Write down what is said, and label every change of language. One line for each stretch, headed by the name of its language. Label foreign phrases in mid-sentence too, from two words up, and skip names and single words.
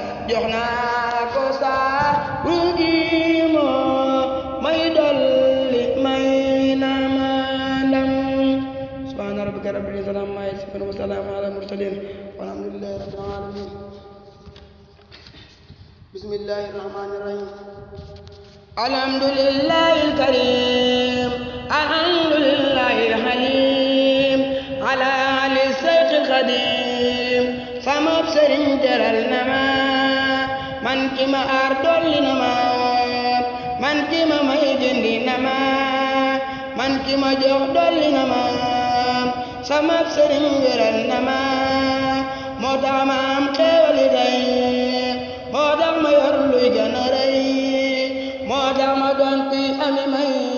Wolof: Jox naa ko sa ru gi moo may dolli may na ma ndam.
Arabic: سبحان ربك رب العزة عما يصفون، وسلام على المرسلين، والحمد لله رب العالمين. بسم الله الرحمن الرحيم. الحمد لله الكريم، الحمد لله الحليم، على آل الشيخ القديم.
Wolof: Sama sëriñ teral na ma, man ki ma aar dolli na ma, man ki ma may gindi na ma, man ki ma jox dolli na ma. Sama sëriñ wéral na ma, moo tax ma am xéewali tey, moo tax ma yor luy gën a rëy, moo tax ma doon kuy ami may.